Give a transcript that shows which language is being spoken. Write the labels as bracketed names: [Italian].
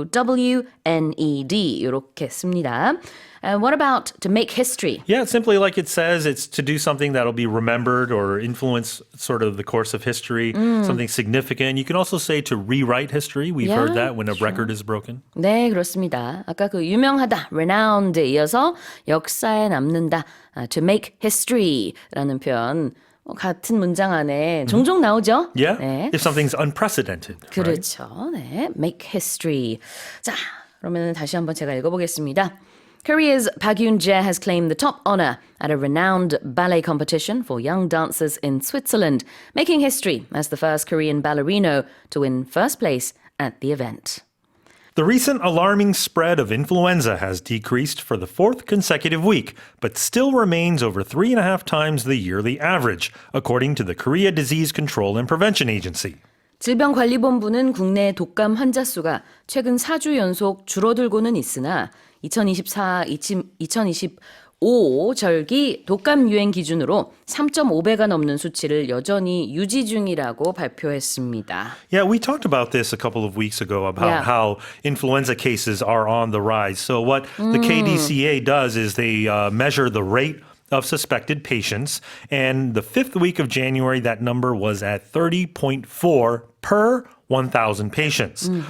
[Korean] R-E-N-O-W-N-E-D 이렇게 씁니다. [English] What about to make history? Yeah, it's simply like it says, it's to do something that'll be remembered or influence sort of the course of history, something significant. You can also say to rewrite history. We've heard Yeah, that when a record is broken. [Korean] 네, 그렇습니다. 아까 그 유명하다, renowned에 이어서 역사에 남는다, to make history라는 표현 같은 문장 안에 종종 나오죠? [English] Yeah, [Korean] 네. [English] if something's unprecedented. Right? [Korean] 그렇죠. 네, make history. 자, 그러면 다시 한번 제가 읽어보겠습니다. [English] Korea's Park Yun-jae has claimed the top honor at a renowned ballet competition for young dancers in Switzerland, making history as the first Korean ballerino to win first place at the event. The recent alarming spread of influenza has decreased for the fourth consecutive week, but still remains over 3.5 times the yearly average, according to the Korea Disease Control and Prevention Agency. [Korean] 질병관리본부는 국내 독감 환자 수가 최근 4주 연속 줄어들고는 있으나 2025 절기 독감 유행 기준으로 3.5배가 넘는 수치를 여전히 유지 중이라고 발표했습니다. [English] Yeah, we talked about this a couple of weeks ago about Yeah. how influenza cases are on the rise. So what the KDCA does is they measure the rate of suspected patients. And the fifth week of January, that number was at 30.4 per 1,000 patients.